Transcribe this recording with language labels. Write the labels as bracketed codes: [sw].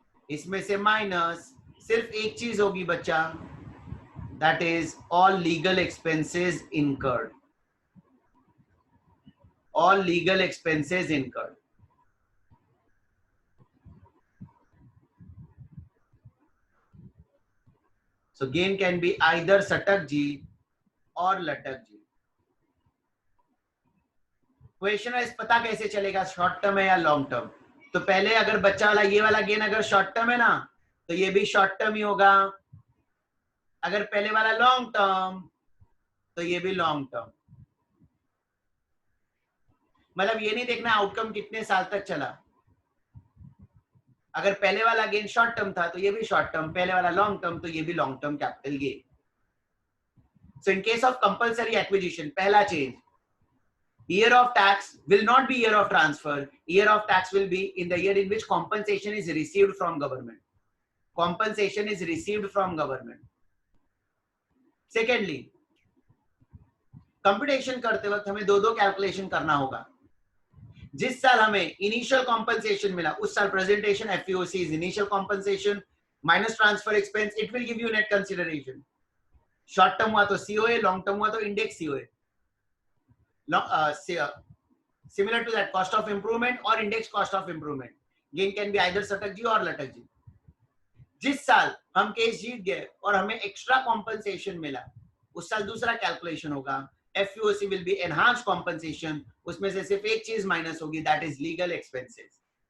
[hi] इसमें से माइनस सिर्फ एक चीज होगी बच्चा, [en] that is all legal expenses incurred. All legal expenses incurred. So gain can be either Satak ji or Latak ji. [hi] Question wise पता कैसे चलेगा शॉर्ट टर्म है या लॉन्ग टर्म? तो पहले अगर बच्चा वाला ये वाला गेन अगर शॉर्ट टर्म है ना, तो ये भी शॉर्ट टर्म ही होगा। अगर पहले वाला लॉन्ग टर्म तो ये भी लॉन्ग टर्म। मतलब ये नहीं देखना आउटकम कितने साल तक चला। अगर पहले वाला गेन शॉर्ट टर्म था तो ये भी शॉर्ट टर्म, पहले वाला लॉन्ग टर्म तो ये भी long term capital gain. [en] so in case of compulsory acquisition, [hi] पहला change, [en] year of tax will not be year of transfer. Year of tax will be in the year in which compensation is received from government. Compensation is received from government. [hi] Secondly, computation करते वक्त हमें दो calculation करना होगा। जिस साल हमें initial compensation मिला उस साल [en] Presentation FEOC is initial compensation minus transfer expense, it will give you net consideration. [hi] Short term हुआ तो सीओए, लॉन्ग टर्म हुआ तो index COA. [en] Similar to that, cost of improvement or index cost of improvement. Gain can be either Satak ji or Latak ji. [hi] जिस साल हम case जीत गए और हमें एक्स्ट्रा कॉम्पनसेशन मिला उस साल दूसरा कैलकुलेशन होगा, [en] FUOC will be enhanced compensation. [hi] उसमें से सिर्फ एक चीज माइनस होगी, [en] That is legal expenses.